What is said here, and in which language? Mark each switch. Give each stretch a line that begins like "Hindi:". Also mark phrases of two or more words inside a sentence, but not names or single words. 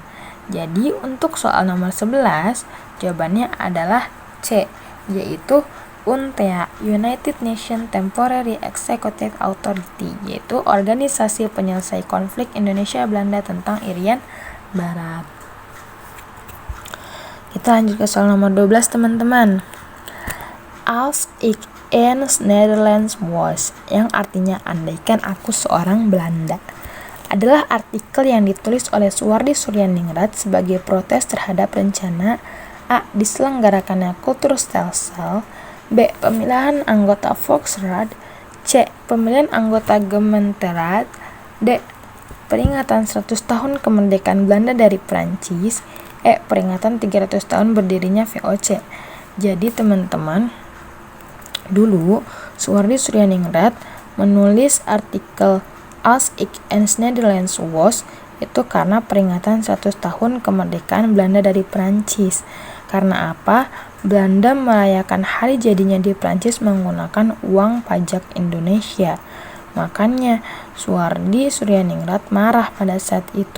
Indonesian: Jadi untuk soal nomor 11, jawabannya adalah C, yaitu UNTEA, United Nations Temporary Executive Authority, yaitu organisasi penyelesai konflik Indonesia Belanda tentang Irian Barat. Kita lanjut ke soal nomor 12 teman-teman. Als ik eens Nederlands was, yang artinya andaikan aku seorang Belanda, adalah artikel yang ditulis oleh Suwardi Suryaningrat sebagai protes terhadap rencana A. Diselenggarakannya Kulturstelsel, B. Pemilihan anggota Volksraad, C. Pemilihan anggota Gemeenteraad, D. Peringatan 100 tahun kemerdekaan Belanda dari Prancis, E. Peringatan 300 tahun berdirinya VOC. Jadi teman-teman, dulu Suwardi Suryaningrat menulis artikel Als ik eens Nederlands was itu karena peringatan 100 tahun kemerdekaan Belanda dari Prancis. Karena apa? Belanda merayakan hari jadinya di Prancis menggunakan uang pajak Indonesia. Makanya Suwardi Suryaningrat marah pada saat itu.